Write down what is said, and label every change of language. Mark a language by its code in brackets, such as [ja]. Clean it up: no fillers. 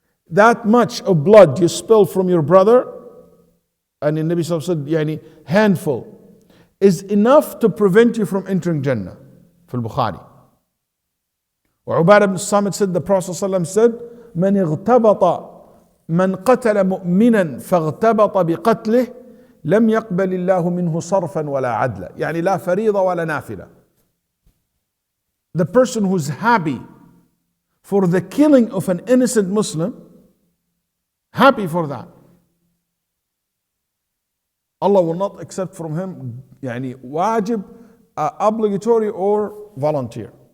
[en] That much of blood you spill from your brother, and the Nabi sallallahu alayhi wasallam said, يعني handful, is enough to prevent you from entering Jannah. [ar] في البخاري. وعبادة بن الصامت [en] said, the Prophet sallallahu alayhi wasallam said, [ar] مَنْ اغْتَبَطَ من قتل مؤمنا فاغتبط بقتله لم يقبل الله منه صرفا ولا عدلا. يعني لا فريضة ولا نافلة. [en] The person who's happy for the killing of an innocent Muslim, happy for that, Allah will not accept from him يعني wajib, obligatory or volunteer.